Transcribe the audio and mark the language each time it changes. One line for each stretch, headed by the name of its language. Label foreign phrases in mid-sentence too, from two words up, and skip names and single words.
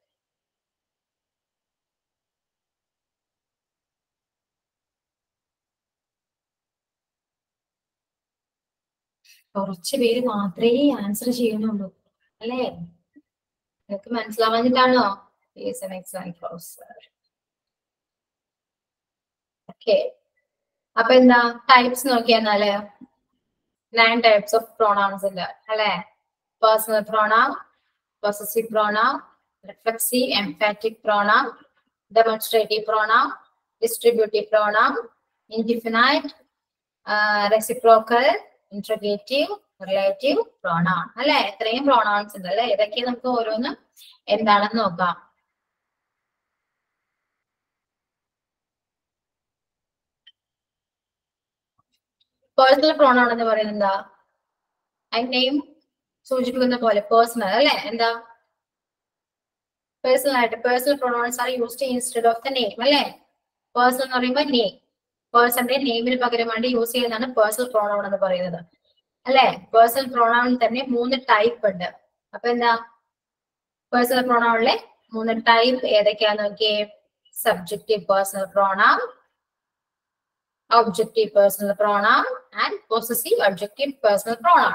Malayalam: കുറച്ച് പേര് മാത്രമേ ആൻസർ ചെയ്യുന്നുള്ളൂ അല്ലേ. നിങ്ങൾക്ക് മനസ്സിലാവാഞ്ഞിട്ടാണോ? ഓക്കെ, അപ്പൊ എന്താ ടൈപ്സ് നോക്കിയാല്
English: 9 types of pronouns
Malayalam: ഉണ്ട് അല്ലെ.
English: personal pronoun, possessive pronoun, reflexive emphatic pronoun, demonstrative pronoun, distributive pronoun, indefinite, reciprocal, interrogative, relative pronoun അല്ലെ.
Malayalam: ഇത്രയും പ്രോണൗൺസ് ഉണ്ട് അല്ലെ. ഇതൊക്കെ നമുക്ക് ഓരോന്നും എന്താണെന്ന് നോക്കാം.
English: personal pronoun
Malayalam: എന്ന് പറയുന്നത് എന്താ? നെയിം സൂചിപ്പിക്കുന്ന പോലെ പേഴ്സണൽ അല്ലെ.
English: എന്താ? പേഴ്സണൽ ആയിട്ട് personal pronouns are used instead of the name അല്ലേ?
Malayalam: പേഴ്സൺ എന്ന് പറയുമ്പോൾ നെയിം, പേഴ്സന്റെ നെയിമിന് പകരമായിട്ട് യൂസ് ചെയ്യുന്നതാണ്
English: personal pronoun
Malayalam: എന്ന് പറയുന്നത് അല്ലെ?
English: personal pronoun
Malayalam: തന്നെ 3 ടൈപ്പ് ഉണ്ട്. അപ്പൊ എന്താ പേഴ്സണൽ പ്രൊണൗണിലെ 3 ടൈപ്പ് ഏതൊക്കെയാന്ന് നോക്കിയേ.
English: subjective personal pronoun, objective personal pronoun and possessive objective personal pronoun.